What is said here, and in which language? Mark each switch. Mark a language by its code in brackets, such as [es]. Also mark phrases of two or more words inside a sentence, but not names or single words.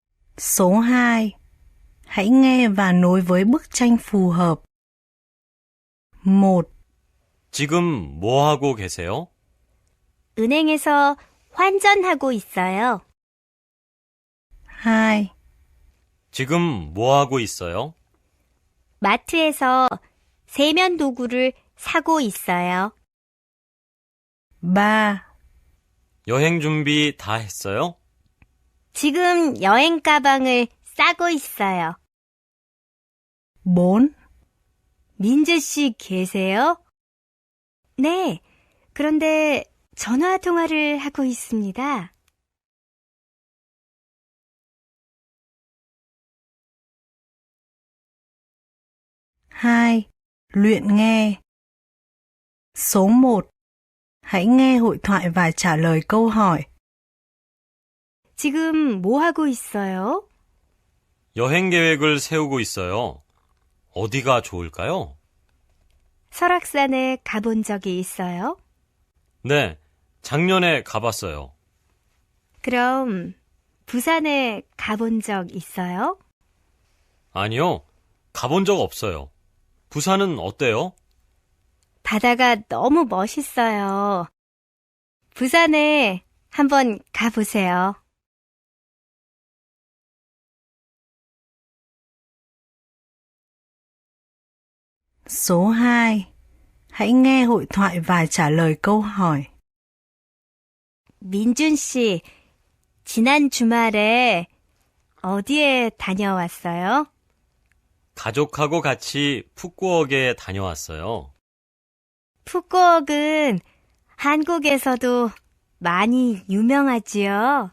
[vi] Số 2. Hãy nghe và nối với bức tranh phù hợp. [ko] 1, 지금 뭐 하고 계세요? 은행에서 환전하고 있어요. 2, 지금 뭐 하고 있어요? 마트에서 세면 도구를 사고 있어요. 3, 여행 준비 다 했어요? 지금 여행 가방을 싸고 있어요. 4, 민주 씨 계세요? 네, 그런데 전화 통화를 하고 있습니다. [vi] Hai, luyện nghe. Số 1. Hãy nghe hội thoại và trả lời câu hỏi. [ko] 지금 뭐 하고 있어요? 여행 계획을 세우고 있어요. 어디가 좋을까요? 설악산에 가본 적이 있어요? 네, 작년에 가봤어요. 그럼 부산에 가본 적 있어요? 아니요, 가본 적 없어요. 부산은 어때요? 바다가 너무 멋있어요. 부산에 한번 가보세요. [vi] Số 2. Hãy nghe hội thoại và trả lời câu hỏi. [ko] 민준 씨, 지난 주말에 어디에 다녀왔어요? 가족하고 같이 푸꾸옥에 다녀왔어요. 푸꾸옥은 한국에서도 많이 유명하지요.